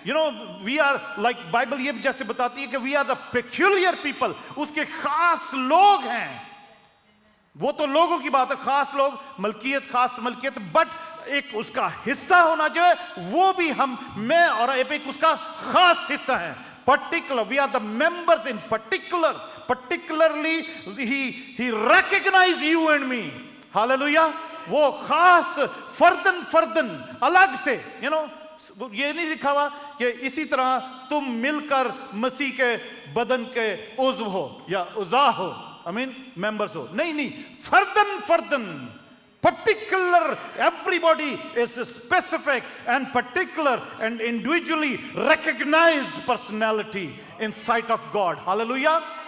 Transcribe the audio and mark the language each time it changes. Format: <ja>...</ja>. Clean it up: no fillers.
<en>we are like,</en> <hi>Bible ये जैसे बताती है कि</hi> <en>we are the peculiar people,</en> <hi>उसके खास लोग हैं। वो तो लोगों की बात है, खास लोग, मलकियत, खास मलकियत, बट एक उसका हिस्सा होना जो है वो भी मैं और एक उसका खास हिस्सा है।</hi> <en>Particular, we are the members in particularly he recognize you and me, hallelujah।</en> <hi>वो खास फर्दन अलग से, ये नहीं लिखा हुआ कि इसी तरह तुम मिलकर मसीह के बदन के उज़्व हो या उज़ा हो, आई मीन मेंबर्स हो, नहीं, further particular,</hi> <en>everybody is a specific and particular and individually recognized personality in sight of God,</en> <hi>hallelujah।</hi>